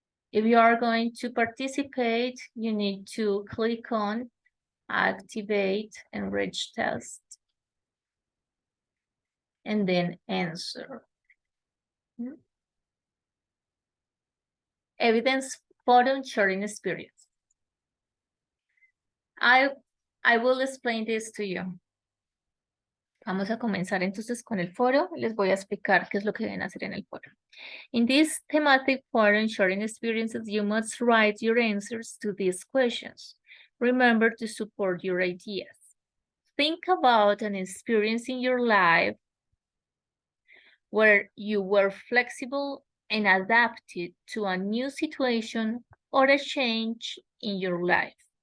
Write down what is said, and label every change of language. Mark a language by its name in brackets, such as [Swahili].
[English] If you are going to participate, you need to click on activate enrich test, and then answer. Evidence forum sharing experience. I will explain this to you. [Spanish] Vamos a comenzar entonces con el foro. Les voy a explicar qué es lo que deben hacer en el foro. [English] In this thematic forum, sharing experiences, you must write your answers to these questions. Remember to support your ideas. Think about an experience in your life where you were flexible and adapted to a new situation or a change in your life.